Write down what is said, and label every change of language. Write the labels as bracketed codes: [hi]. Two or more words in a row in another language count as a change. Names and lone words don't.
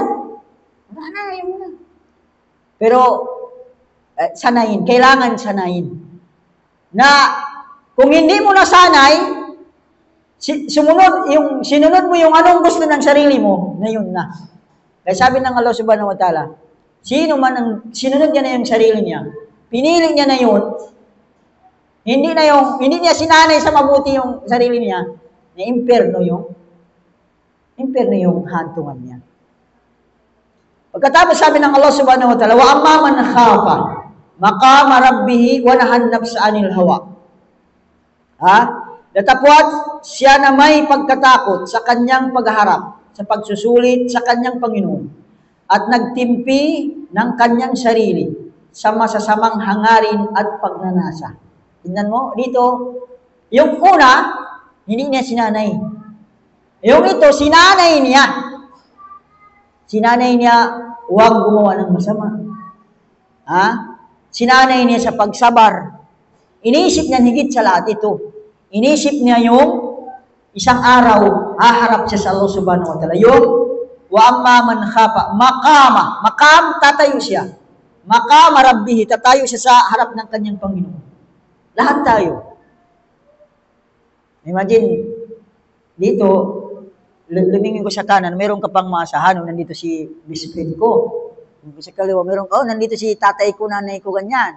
[tl] Ayaw mo na. Pero, sanayin. Kailangan sanayin. Na, kung hindi mo nasanay, sinunod mo yung anong gusto ng sarili mo, na yun na. Kaya sabi ng Allah [ar] سبحانه وتعالى, [tl] sinunod niya na yung sarili niya, pinili niya na yun, hindi niya sinanay sa mabuti yung sarili niya, na impyerno yung hantungan niya. Pagkatapos sabi ng Allah [ar] سبحانه وتعالى وأما من خاف مقام ربه ونهى النفس عن الهوى. [tl] Datapwat siya na may pagkatakot sa kanyang pagharap, sa pagsusulit sa kanyang Panginoon, at nagtimpi ng kanyang sarili sa masasamang hangarin at pagnanasa. Tingnan mo, dito, yung una, hindi niya sinanay. Yung ito, sinanay niya. Sinanay niya, huwag gumawa ng masama. Sinanay niya sa pagsabar. Iniisip niya higit sa lahat ito. Inisip niya yung isang araw, haharap siya sa Allah [ar] سبحانه وتعالى. Yung, وأما من خاف مقام, [tl] tatayo siya. [ar] مقام ربه, [tl] tatayo siya sa harap ng kanyang Panginoon. Lahat tayo. Imagine, dito, lumingin ko sa kanan, meron ka pang maasahan, nandito si best-friend ko. Sa kaliwa, nandito si tatay ko, nanay ko, ganyan.